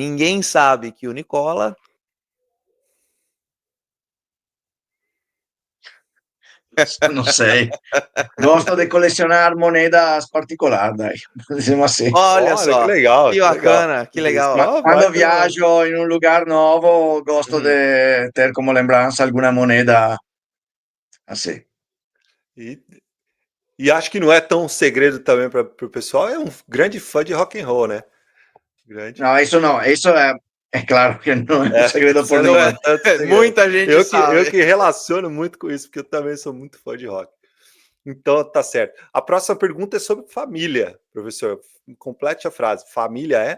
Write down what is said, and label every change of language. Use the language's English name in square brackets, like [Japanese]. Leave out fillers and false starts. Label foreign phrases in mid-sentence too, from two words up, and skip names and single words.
[Portuguese] Ninguém sabe que o Nicola... Não sei. Gosto de colecionar moedas particulares, diciamo assim. Olha Olha, que só, legal, que que legal. bacana, que Isso legal. é uma Quando baita... viajo [Italian] in un [Portuguese] lugar nuovo, gosto Uhum. de ter como lembranza [Spanish] alguna moneda [Portuguese] assim. E, e acho que não é tão segredo também para o pessoal. É um grande fã de [English] rock and roll, [Portuguese] né? Grande. No, isso é claro que não é um É, segredo isso por não é ninguém. tanto segredo. Muita gente Eu sabe. que relaciono muito com isso, porque eu também sou muito fã de rock. Então, tá certo. A próxima pergunta é sobre família, professor. Complete a frase. Família é?